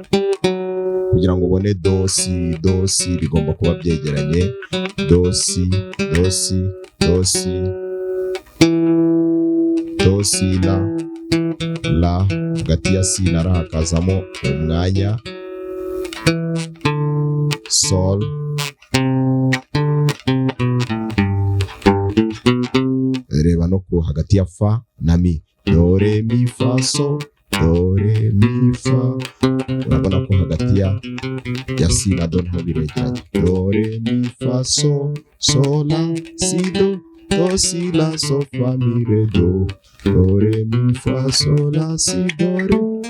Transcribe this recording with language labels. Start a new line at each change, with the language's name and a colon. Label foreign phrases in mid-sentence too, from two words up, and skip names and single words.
Kinyarwanda: Kugira ngo ubone do si bigomba kuba byegeranye, do si la, hagati ya si na ra hakazamo umwanya, sol, reba no ku hagati ya fa na mi, do re mi fa so, do re mi fa, urabona ko hagati ya si na do nto biregeranye, do re mi fa so, so la si do, do si la so fa mi re do, do re mi fa so la si do re.